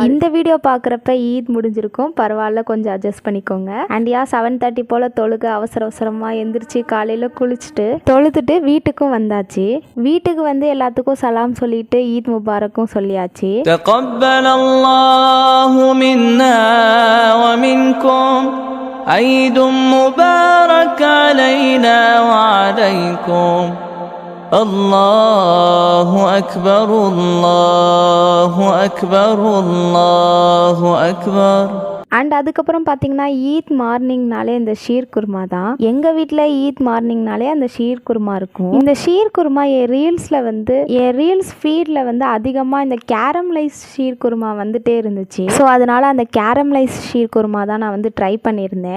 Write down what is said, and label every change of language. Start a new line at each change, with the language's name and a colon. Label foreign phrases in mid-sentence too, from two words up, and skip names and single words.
Tamil: இந்த வீடியோ பார்க்குறப்ப ஈத் முடிஞ்சிருக்கும், பரவாயில்ல, கொஞ்சம் அட்ஜஸ்ட் பண்ணிக்கோங்க. அண்ட் 7:30 போல் தொழுக அவசரமாக எந்திரிச்சு காலையில் குளிச்சுட்டு தொழுதுட்டு வீட்டுக்கும் வந்தாச்சு. வீட்டுக்கு வந்து எல்லாத்துக்கும் சலாம் சொல்லிட்டு ஈத் முபாரக்கும் சொல்லியாச்சு.
Arabic: تقبل الله منا ومنكم عيد مبارك علينا وعليكم الله أكبر الله أكبر الله أكبر.
Tamil: அண்ட் அதுக்கப்புறம் பார்த்தீங்கன்னா ஈத் மார்னிங்னாலே இந்த ஷீர் குருமா தான். எங்கள் வீட்டில் ஈத் மார்னிங்னாலே அந்த ஷீர் குருமா இருக்கும். இந்த ஷீர் குருமா என் ரீல்ஸ் ஃபீடில் வந்து அதிகமாக இந்த கேரமலைஸ் ஷீர் குருமா வந்துட்டே இருந்துச்சு. ஸோ அதனால் அந்த கேரமலைஸ் ஷீர் குருமா தான் நான் வந்து ட்ரை பண்ணியிருந்தேன்.